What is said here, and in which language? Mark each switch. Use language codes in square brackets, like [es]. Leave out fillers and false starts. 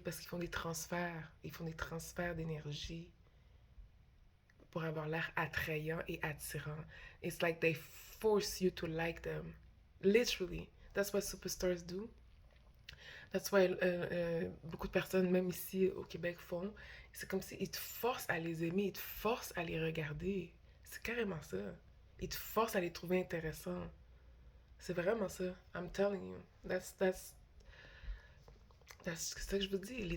[fr] Parce qu'ils font des transferts. Ils font des transferts d'énergie pour avoir l'air attrayant et attirant. [en] It's like they force you to like them. Literally. That's what superstars do. That's why [fr] beaucoup de personnes, même ici au Québec, font. C'est comme s'ils te forcent à les aimer, ils te forcent à les regarder. C'est carrément ça. Ils te forcent à les trouver intéressants. C'est vraiment ça. [en] I'm telling you. [fr] C'est ça que je vous dis.